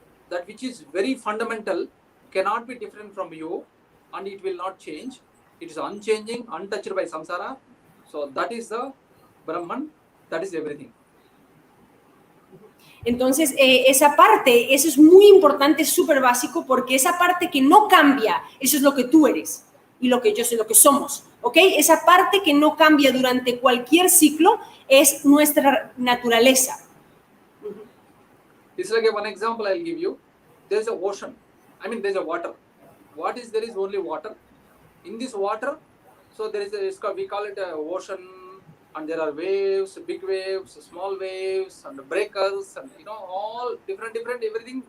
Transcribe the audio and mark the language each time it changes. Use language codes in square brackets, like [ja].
[en] That which is very fundamental cannot be different from you, and it will not change. It is unchanging, untouched by samsara. So that is the Brahman. That is everything. [es] Entonces, esa parte, eso es muy importante, es súper básico, porque esa parte que no cambia, eso es lo que tú eres y lo que yo soy, lo que somos, ¿ok? Esa parte que no cambia durante cualquier ciclo es nuestra naturaleza. [en] It's like one example I'll give you. There's a ocean. I mean, there's a water. What is there is only water. In this water, so there is we call it a ocean. And there are waves, big waves, small waves, and breakers, and all different everything.